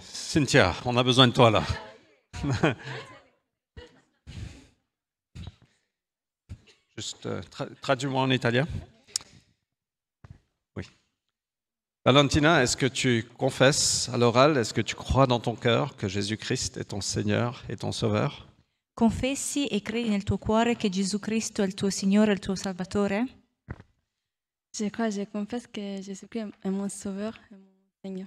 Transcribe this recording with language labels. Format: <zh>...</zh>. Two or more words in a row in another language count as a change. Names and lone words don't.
<fr>Cynthia, on a besoin de toi là. Juste traduis-moi en italien. Oui. Valentina, est-ce que tu confesses à l'oral, est-ce que tu crois dans ton cœur que Jésus-Christ est ton Seigneur et ton Sauveur?</fr> <it>Confessi e credi nel tuo cuore che Gesù Cristo è il tuo Signore e il tuo Salvatore?</it> <fr>Je crois, je confesse que Jésus-Christ est mon Sauveur et mon Seigneur.</fr>